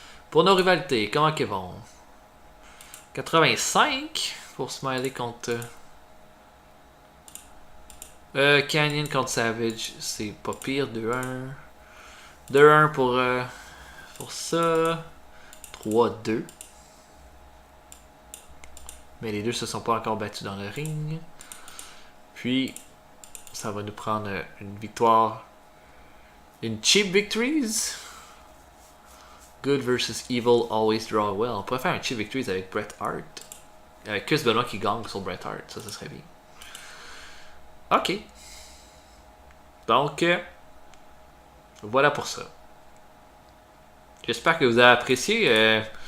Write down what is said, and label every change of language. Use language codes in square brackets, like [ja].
[fr] Pour nos rivalités, comment qu'ils vont? 85 pour Smiley contre Canyon contre Savage, c'est pas pire. 2-1 pour sur ça. 3-2. Mais les deux se sont pas encore battus dans le ring. Puis, ça va nous prendre une victoire. [en] Une cheap victories. Good versus evil, always draw well. [fr] On pourrait faire un [en] cheap victories [fr] avec Bret Hart. Avec Chris Benoit qui gagne sur Bret Hart. Ça serait bien. Ok. Donc, voilà pour ça. J'espère que vous avez apprécié.